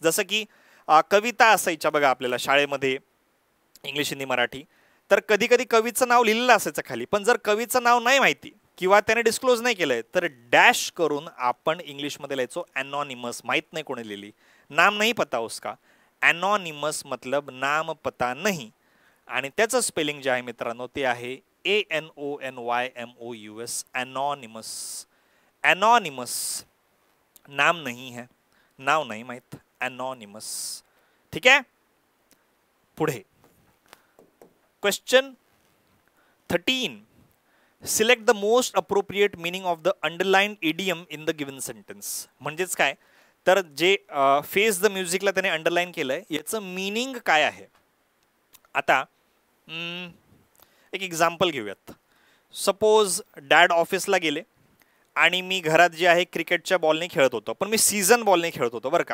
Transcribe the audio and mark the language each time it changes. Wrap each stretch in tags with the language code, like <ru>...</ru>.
<mr>जसं की कविता असायच्या बघा आपल्याला शाळेमध्ये, इंग्लिश, हिंदी, मराठी. तर कधी कधी कवीचं नाव लिहिलेलं असायचं खाली, पण जर कवीचं नाव नाही माहिती किंवा त्याने डिस्क्लोज नाही केलंय तर डॅश करून आपण इंग्लिशमध्ये लिहायचो अनॉनिमस. माहीत नाही कोणी लिहिली,</mr> <hi>नाम नाही पता उसका. अनॉनिमस मतलब नाम पता नहीं.</hi> <mr>आणि त्याचं स्पेलिंग जे आहे मित्रांनो ते आहे ANONYMOUS. अनॉनिमस. अनॉनिमस</mr> <hi>नाम नहीं है,</hi> <mr>नाव नाही माहित. अनॉनिमस. ठीक आहे. पुढे question 13.</mr> <en>Select the most appropriate meaning of the underlined idiom in the given sentence.</en> <mr>म्हणजेच काय तर जे फेस द म्युझिकला त्याने अंडरलाईन केलंय याचं मीनिंग काय आहे. आता एक एक्झाम्पल घेऊयात. सपोज डॅड ऑफिसला गेले आणि मी घरात जे आहे क्रिकेटच्या बॉलने खेळत होतो, पण मी सीझन बॉलने खेळत होतो बरं का.</mr>